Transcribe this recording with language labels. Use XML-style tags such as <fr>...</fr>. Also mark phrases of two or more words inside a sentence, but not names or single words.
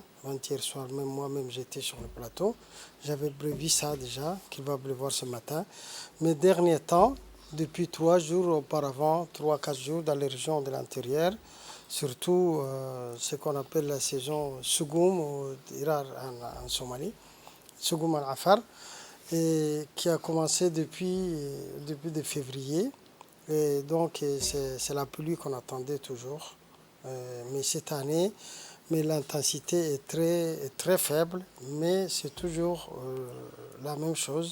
<fr>Avant-hier soir, même moi-même j'étais sur le plateau. J'avais prévu ça déjà, qu'il va pleuvoir ce matin. Mais dernier temps, depuis 3 jours auparavant, 3-4 jours dans les régions de l'intérieur, surtout ce qu'on appelle la saison Sougoum ou Irar en Somalie, Sougoum al-Afar, et qui a commencé depuis de février. Et donc c'est la pluie qu'on attendait toujours. Mais cette année, mais l'intensité est très faible, mais c'est toujours la même chose.</fr>